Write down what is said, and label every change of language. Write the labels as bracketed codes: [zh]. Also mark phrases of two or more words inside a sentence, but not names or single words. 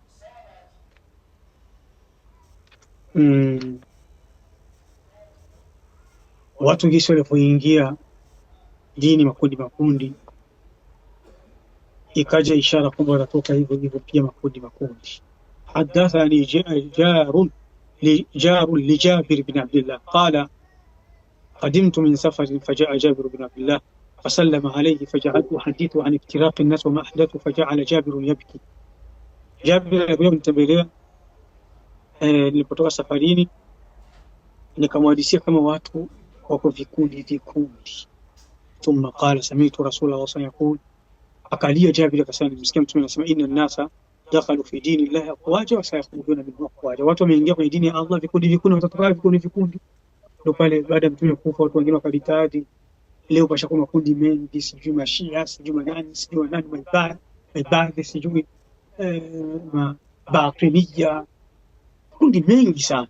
[sw] watu jinsi walipoingia dini makundi, ikaja ishara kwamba watatoka hivyo pia makundi. [ar] حدثني جار لجابر بن عبد الله قال قدمت من سفر فجاء جابر بن عبد الله فسلم عليه فجعلت أحدثه عن افتراق الناس وما أحدثه فجعل جابر يبكي. [sw] Jabir alikuja kunitembelea nilipotoka safarini, nikamhadithia kama watu wako vikundi. [ar] ثم قال سمعت رسول الله صلى الله عليه وسلم, [sw] akalia Jabir akasema, nimesikia Mtume anasema [ar] إن الناس دخلوا في دين الله أفواجا وسيخرجون منه أفواجا, [sw] watu wameingia kwenye dini ya Allah vikundi, watatoka vikundi. Ndio pale baada ya Mtume kufa watu wengine wakalitadi. Leo pashakuwa makundi mengi, sijui mashia, sijui manani, sijui nani, maibadhi, sijui batiniya, kundi mengi sana.